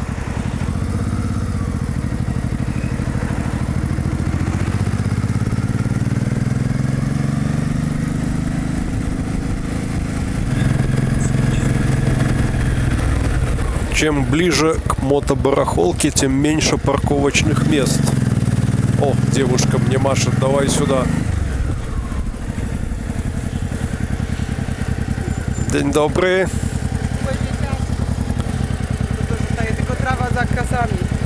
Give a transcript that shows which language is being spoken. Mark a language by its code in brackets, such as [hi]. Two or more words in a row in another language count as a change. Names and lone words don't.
[ru] Чем ближе к мотобарахолке, тем меньше парковочных мест. О, девушка мне машет, давай сюда. [pl] Dzień dobry. To zostaje tylko trawa za kasami.